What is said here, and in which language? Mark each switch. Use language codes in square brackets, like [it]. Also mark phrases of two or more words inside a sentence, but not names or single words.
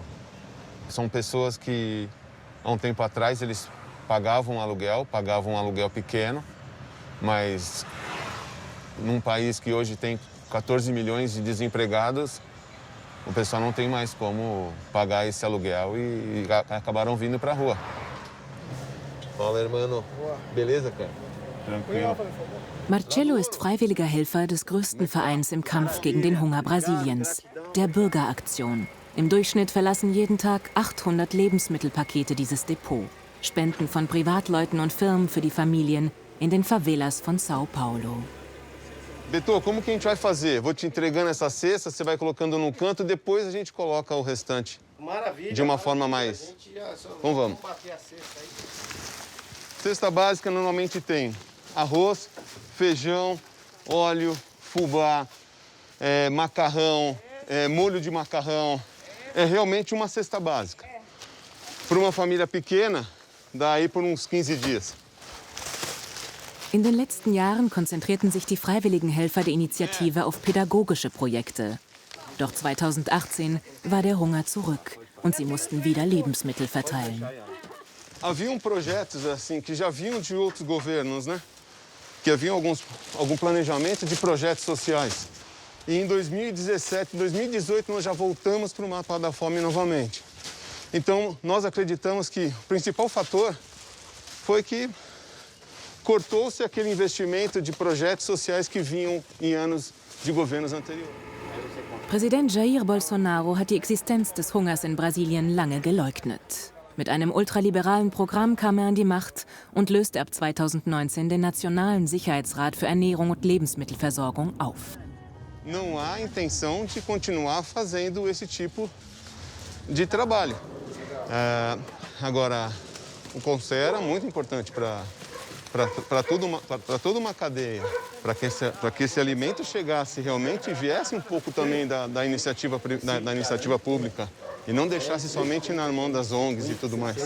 [pt] São pessoas que, há um tempo atrás, eles pagavam um aluguel pequeno, mas num país que hoje tem 14 milhões de desempregados, o pessoal não tem mais como pagar esse aluguel e acabaram vindo para a rua. Fala, irmão. Beleza, cara? Tranquilo. [de] Marcelo ist freiwilliger Helfer des größten Vereins im Kampf gegen den Hunger Brasiliens, der Bürgeraktion. Im Durchschnitt verlassen jeden Tag 800 Lebensmittelpakete dieses Depot. Spenden von Privatleuten und Firmen für die Familien in den Favelas von São Paulo. [pt] Beto, como que a gente vai fazer? Vou te entregando essa cesta, você vai colocando num canto, depois a gente coloca o restante. Maravilha. De uma forma mais... Então vamos. Bater a cesta aí. Cesta básica normalmente tem arroz, feijão, óleo, fubá, macarrão, molho de macarrão. É realmente uma cesta básica. Para uma família pequena, dá aí por uns 15 dias. [de] In den letzten Jahren konzentrierten sich die freiwilligen Helfer der Initiative auf pädagogische Projekte. Doch 2018 war der Hunger zurück und sie mussten wieder Lebensmittel verteilen. [pt] Haviam projetos assim que já vinham de outros governos, né? Que haviam algum planejamento de projetos sociais. E em 2017, 2018 nós já voltamos para o mapa da fome novamente. Então nós acreditamos que o principal fator foi que cortou-se aquele investimento de projetos sociais que vinham em anos de governos anteriores. [de] Präsident Jair Bolsonaro hat die Existenz des Hungers in Brasilien lange geleugnet. Mit einem ultraliberalen Programm kam er an die Macht und löste ab 2019 den Nationalen Sicherheitsrat für Ernährung und Lebensmittelversorgung auf. [pt] Não há intenção de continuar fazendo esse tipo de trabalho. Agora, o Conselho é muito importante para toda uma cadeia, para que esse alimento chegasse realmente e viesse um pouco também da iniciativa pública e não deixasse somente na mão das ONGs e tudo mais.